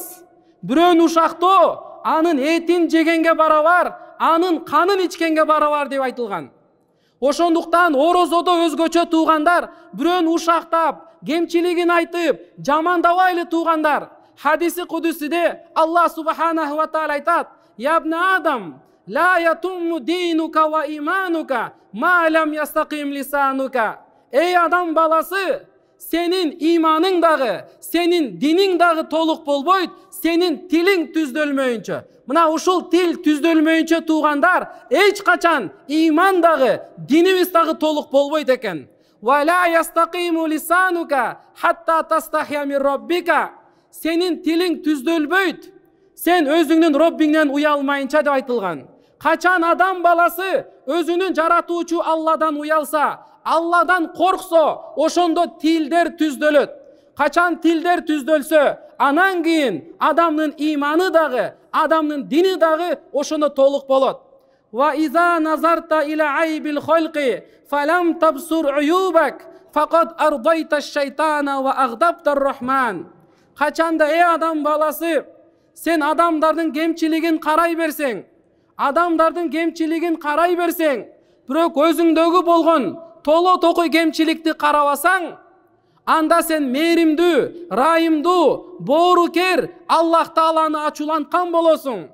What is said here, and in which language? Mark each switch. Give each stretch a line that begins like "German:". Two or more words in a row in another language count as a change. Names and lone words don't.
Kyrgyz: Бирөөнү ушактоо анын этин жегенге барабар, анын канын ичкенге барабар деп айтылган. Ошондуктан орозодо өзгөчө туугандар, бирөөнү ушактап, кемчилигин айтып, жамандабайлы туугандар. Хадиси кудусиде
Arabic: الله سبحانه وتعالى айтат: "يا ابن آدم، لا يتم دينك وإيمانك ما لم يستقم لسانك."
Kyrgyz: Эй адам баласы, сенин иманың дагы, сенин диниң дагы толук болбойт, сенин тилиң түздөлмөйүнчө. Мына ушул тил түздөлмөйүнчө туугандар, эч качан иман дагы, динибиз дагы толук болбойт экен.
Arabic: "ولا يستقيم لسانك حتى تستحيي من ربك."
Kyrgyz: Сенин тилиң түздөлбөйт, сен өзүңдүн Роббиңден уялмайынча деп айтылган. Качан адам баласы өзүнүн жаратуучу Алладан уялса, Алладан корксо, ошондо тилдер түздөлөт. Качан тилдер түздөлсө, анан кийин адамдын иманы дагы, адамдын дини дагы ошондо толук болот.
Arabic: "وإذا نظرت إلى عيب الخلق فلم تبصر عيوبك فقد أرضيت الشيطان وأغضبت الرحمن."
Kyrgyz: Качанда адам баласы, сен адамдардын кемчилигин карай берсең, адамдардын кемчилигин карай берсең, бирок өзүңдөгү болгон толо токой кемчиликти карабасаң, анда сен мээримдүү, райымдуу, боорукер Аллах Тааланы ачууланткан болосуң.